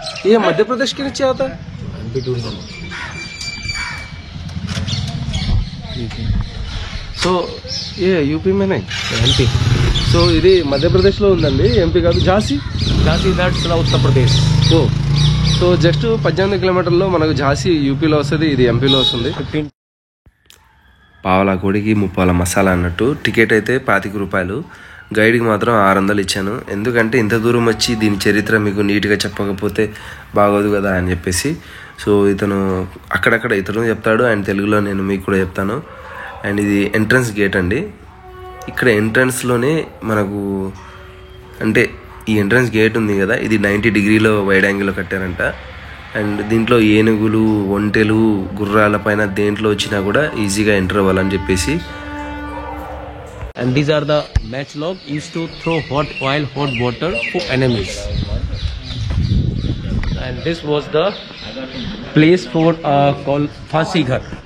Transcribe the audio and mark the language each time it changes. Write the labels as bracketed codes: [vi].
[hi] ये मध्य प्रदेश के नीचे आता है, एमपी टूरिज्म. [te] సో ఏ యూపీ [hi] में नहीं, एमपी. [te] సో ఇది మధ్యప్రదేశ్లో ఉందండి, ఎంపీ కాదు. Jhansi that's Uttar Pradesh. So just 18 కిలోమీటర్లో మనకు ఝాన్సీ యూపీలో వస్తుంది, ఇది ఎంపీలో వస్తుంది. 15 పావలా కోడికి 30 మసాలా అన్నట్టు. టికెట్ అయితే 25 రూపాయలు. గైడ్కి మాత్రం 600 ఇచ్చాను. ఎందుకంటే ఇంత దూరం వచ్చి దీని చరిత్ర మీకు నీట్గా చెప్పకపోతే బాగోదు కదా అని చెప్పేసి. సో ఇతను అక్కడక్కడ ఇతను చెప్తాడు, అండ్ తెలుగులో నేను మీకు కూడా చెప్తాను. అండ్ ఇది ఎంట్రన్స్ గేట్ అండి. ఇక్కడ ఎంట్రన్స్లోనే మనకు అంటే ఈ ఎంట్రన్స్ గేట్ ఉంది కదా, ఇది 90 డిగ్రీలో వైడ్ యాంగిల్లో కట్టారంట. అండ్ దీంట్లో ఏనుగులు, ఒంటెలు, గుర్రాల పైన దేంట్లో వచ్చినా కూడా ఈజీగా ఎంటర్ అవ్వాలని చెప్పేసి. [en] And these are the matchlock used to throw hot oil, hot water for enemies. And this was the place for called Phasi Ghar.